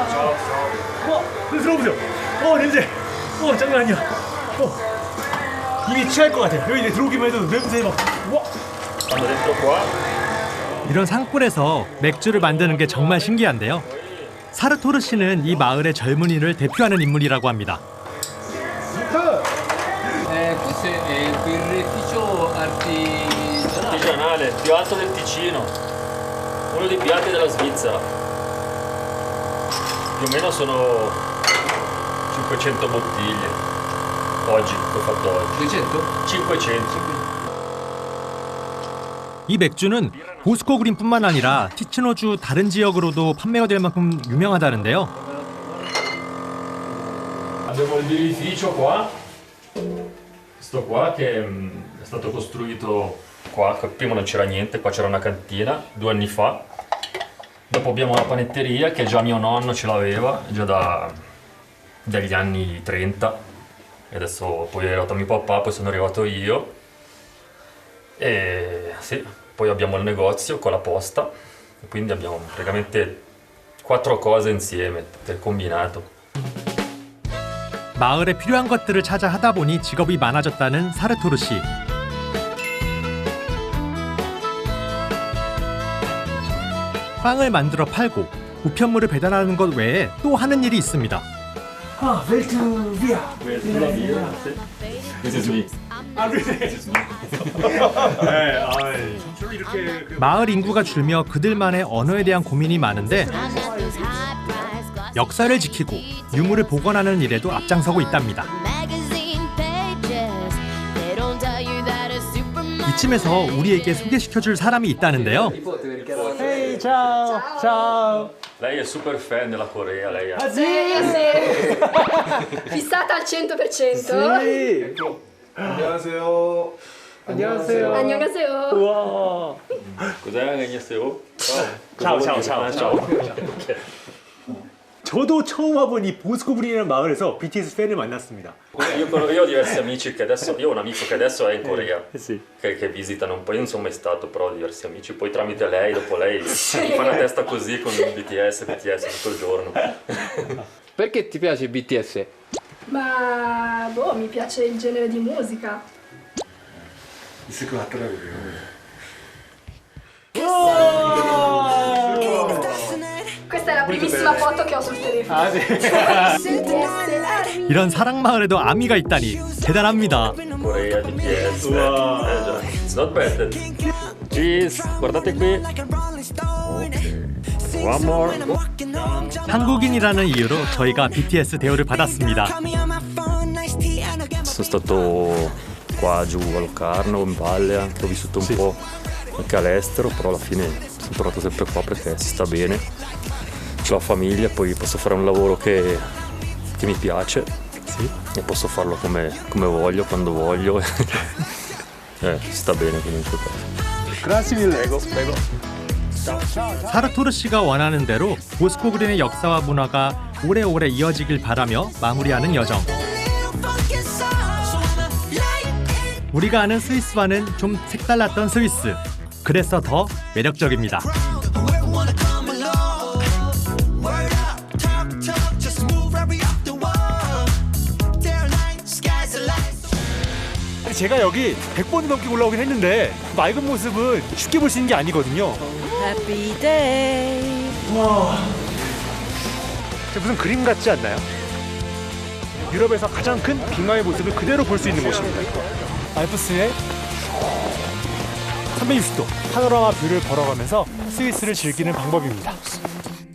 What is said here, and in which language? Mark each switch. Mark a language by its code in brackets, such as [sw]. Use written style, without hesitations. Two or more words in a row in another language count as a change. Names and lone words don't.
[ko] 와, 들어보세요. 냄새. 장난 아니야. 이미 취할 것 같아요. 여기 이제 들어오기만 해도 냄새 막. 와. 이런 산골에서 맥주를 만드는 게 정말 신기한데요. 사르토르 씨는 이 마을의 젊은이를 대표하는 인물이라고 합니다. [it] Questo è il birrificio artigianale più alto del Ticino, uno dei più alti della Svizzera. Più o meno sono 500 bottiglie. Oggi, l'ho fatto oggi. 500? [ko] 이 맥주는 보스코 그린뿐만 아니라 티치노주 다른 지역으로도 판매가 될 만큼 유명하다는데요. [it] Abbiamo il birrificio qua, questo qua che è stato costruito qua, prima non c'era niente, qua c'era una cantina 2 anni fa. Dopo abbiamo la panetteria che già mio nonno ce l'aveva, già dagli anni 30. E adesso poi è arrivato mio papà, poi sono arrivato io. E sì, poi abbiamo il negozio con la posta. E quindi abbiamo praticamente 4 cose insieme, del combinato. [ko] 마을에 필요한 것들을 찾아 하다 보니 직업이 많아졌다는 사르토르 씨. 빵을 만들어 팔고 우편물을 배달하는 것 외에 또 하는 일이 있습니다. 벨트 비아. 마을 인구가 줄며 그들만의 언어에 대한 고민이 많은데 역사를 지키고 유물을 복원하는 일에도 앞장서고 있답니다. 이쯤에서 우리에게 소개시켜줄 사람이 있다는데요. [it] Ehi, ciao. Lei è super fan della Corea, lei è. Ah sì? Fissata al 100%. Sì. [ko] 안녕하세요. 안녕하세요. 안녕하세요. 우와. [it] Cos'è? [ko] Annyeonghaseyo. Ciao. 저도 처음 와본 이 보스코 그린이라는 마을에서 BTS 팬을 만났습니다. [it] Io ho diversi amici che adesso, io ho un amico che adesso è in Corea, che visitano un po', io non sono mai stato, però ho diversi amici, poi tramite lei, dopo lei mi fa una testa così con BTS tutto il giorno. Perché ti piace BTS? Ma mi piace il genere di musica. [ko] 있을 것 같더라고요. [it] Questa è la primissima foto che ho sul telefono. [ko] 이런 사랑 마을에도 아미가 있다니 대단합니다. [it] Corea, BTS, [en] it's not bad. Cheese, [it] guardate qui. [en] One more. [ko] 한국인이라는 이유로 저희가 BTS 대우를 받았습니다. [it] Sono stato qua giù a Locarno, in Valle, anche ho vissuto un po' anche all'estero, però alla fine sono tornato sempre qua perché si sta bene, c'ho la famiglia, poi posso fare un lavoro che mi piace e posso farlo come voglio, quando voglio. Si sta bene comunque qua. Grazie mille. Prego. [ko] 사르토르 씨가 원하는 대로 보스코 그린의 역사와 문화가 오래오래 이어지길 바라며 마무리하는 여정. 우리가 아는 스위스와는 좀 색달랐던 스위스. 그래서 더 매력적입니다. 제가 여기 100번 넘게 올라오긴 했는데 맑은 모습은 쉽게 볼 수 있는 게 아니거든요. [en] Happy day. [ko] 와, 무슨 그림 같지 않나요? 유럽에서 가장 큰 빙하의 모습을 그대로 볼 수 있는 곳입니다. 알프스의 360도 파노라마 뷰를 걸어가면서 스위스를 즐기는 방법입니다.